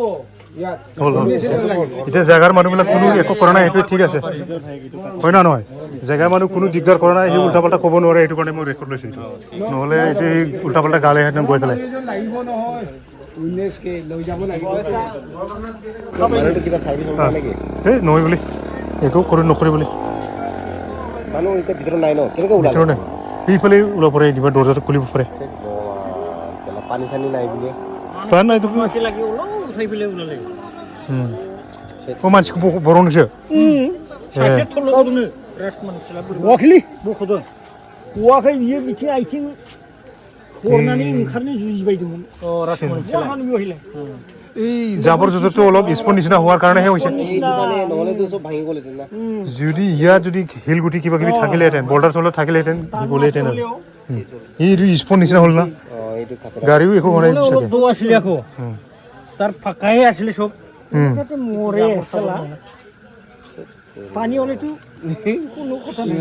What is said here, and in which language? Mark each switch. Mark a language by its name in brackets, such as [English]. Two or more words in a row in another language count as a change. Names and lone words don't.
[Assamese] এতিয়া জেগাৰ মানুহবিলাক কোনো একো কৰা নাই সেইটোৱে ঠিক আছে হয় না নহয় জেগাৰ মানুহ কোনো দিগদাৰ কৰা নাই সেই উল্টা পাল্টা ক'ব নোৱাৰে সেইটো কাৰণে মই ৰেকৰ্ড লৈছোঁ এইটো নহ'লে এইটো উল্টা পাল্টা গালে হেঁতেন গৈ পেলাই এই নহয় বুলি একো নকৰি বুলি ভিতৰত নাই ন কেনেকৈ ভিতৰত নাই সেইফালে ওলাব পাৰে কিবা দৰ্জাটো খুলিব পাৰে পানী চানী নাই বুলি পানী নাই [Bodo] मानसिखौ बर'नोसो नुवाखैलै बख'दों नुवाखै बियो बिथिं आथिं हरनानै ओंखारनो जुजिबायदोंमोन [Assamese] অ ৰাজকুমাৰ [Bodo] जाहानो बेवहायलाय [Assamese] এই জাবৰ জোঁথৰটো অলপ স্পন নিচিনা হোৱাৰ কাৰণেহে হৈছে এইটো মানে নহ'লেতো চব ভাঙি গ'লহেঁতেন না যদি ইয়াত যদি শিলগুটি কিবা কিবি থাকিলেহেঁতেন বৰ্ডাৰ চল্ডাৰ থাকিলেহেঁতেন সি গ'লেহেঁতেন আৰু এইটো স্পন নিচিনা হ'ল না অ এইটো খাচৰা গাড়ীও একো হোৱা নাই অলপ চাগে দ আছিলে আকৌ তাৰ ফাকাহে আছিলে চব এনেকুৱাতে মৰে চালা পানী হ'লেতো কোনো কথা নাই